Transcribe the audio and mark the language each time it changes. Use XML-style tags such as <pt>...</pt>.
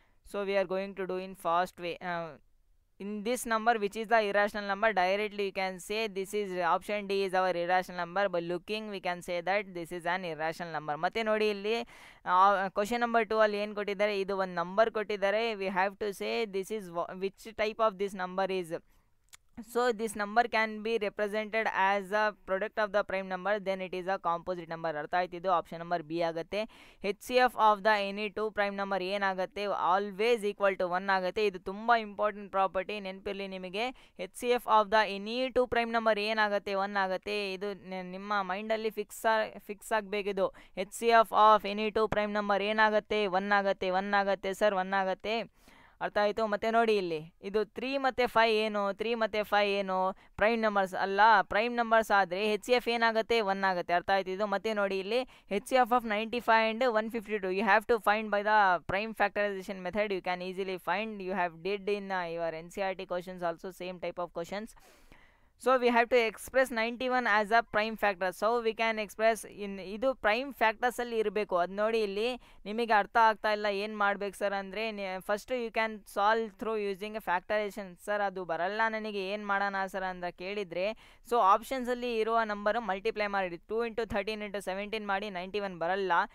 <en>So we are going to do in fast way. In this number, which is the irrational number, directly you can say this is option D is our irrational number. By looking we can say that this is an irrational number.</en> <kn>ಮತ್ತೆ ನೋಡಿ ಇಲ್ಲಿ question number 2 ಅಲ್ಲಿ ಏನು ಕೊಟ್ಟಿದ್ದಾರೆ? ಇದು ಒಂದು number ಕೊಟ್ಟಿದ್ದಾರೆ.</kn> <en>we have to say this is which type of this number is. So this number can be represented as a product of the prime number, then it is a composite number.</en> <kn>ಅರ್ಥ ಆಯ್ತು? ಇದು option number B ಆಗುತ್ತೆ.</kn> <en>H C F of the any two prime number</en> <kn>ಏನಾಗುತ್ತೆ?</kn> <en>always equal to 1</en> <kn>ಆಗುತ್ತೆ. ಇದು ತುಂಬ important property, ನೆನಪಿರಲಿ ನಿಮಗೆ.</kn> <en>H C F of the any two prime number</en> <kn>ಏನಾಗುತ್ತೆ? 1 ಆಗುತ್ತೆ. ಇದು ನಿಮ್ಮ ಮೈಂಡಲ್ಲಿ fix ಆಗಬೇಕಿದು.</kn> <en>H C F of any two prime number</en> <kn>ಏನಾಗುತ್ತೆ? 1 ಆಗುತ್ತೆ ಸರ್, 1 ಆಗುತ್ತೆ. ಅರ್ಥ ಆಯಿತು? ಮತ್ತೆ ನೋಡಿ ಇಲ್ಲಿ ಇದು 3 ಮತ್ತು 5 ಏನು? 3 ಮತ್ತು 5 ಏನು? ಪ್ರೈಮ್ ನಂಬರ್ಸ್ ಅಲ್ಲ. ಪ್ರೈಮ್ ನಂಬರ್ಸ್ ಆದರೆ ಹೆಚ್ ಸಿ ಎಫ್ ಏನಾಗುತ್ತೆ? 1 ಆಗುತ್ತೆ. ಅರ್ಥ ಆಯ್ತು? ಇದು ಮತ್ತೆ ನೋಡಿ ಇಲ್ಲಿ</kn> <en>H C F of 95 and 152. You have to find by the prime factorisation method. You can easily find. You have did in your N C R T questions also, same type of questions. So we have to express 91 as a prime factor. So we can express in</en> <kn>ಇದು prime factors ಅಲ್ಲಿ ಇರಬೇಕು. ಅದು ನೋಡಿ ಇಲ್ಲಿ ನಿಮಗೆ ಅರ್ಥ ಆಗ್ತಾ ಇಲ್ಲ, ಏನು ಮಾಡ್ಬೇಕು ಸರ್ ಅಂದರೆ,</kn> <en>First you can solve through using a factorisation.</en> <kn>Sir ಅದು ಬರಲ್ಲ ನನಗೆ, ಏನು ಮಾಡೋಣ ಸರ್ ಅಂತ ಕೇಳಿದರೆ, ಸೊ ಆಪ್ಷನ್ಸಲ್ಲಿ ಇರುವ ನಂಬರು ಮಲ್ಟಿಪ್ಲೈ ಮಾಡಿ 2 ಇಂಟು 13 ಇಂಟು 17 ಮಾಡಿ 91 ಬರಲ್ಲ.</kn>